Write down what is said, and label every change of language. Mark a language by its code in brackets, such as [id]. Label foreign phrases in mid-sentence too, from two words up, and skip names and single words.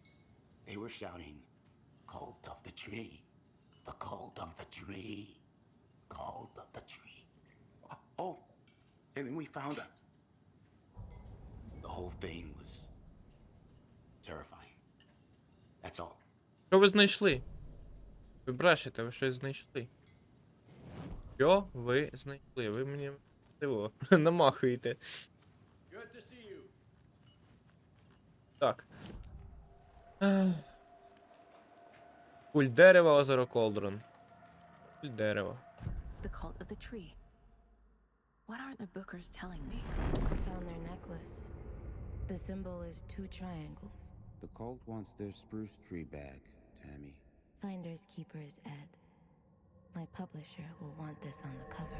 [en] They were shouting, Cult of the tree. The cult of the tree. Cult of the tree. Oh, and then we found her. The whole thing was terrifying. That's all. [uk] Що ви знайшли? Ви брешете, ви щось знайшли. Що ви знайшли? Ви мені цього намахуєте. Так. Культ дерева, озеро Колдрон. Культ дерева. [en] The cult of the tree. What are the bookers telling me? I found their necklace. The symbol is 2 triangles. The cult wants their spruce tree back, Tammy. Finders keepers, Ed. My publisher will want this on the cover.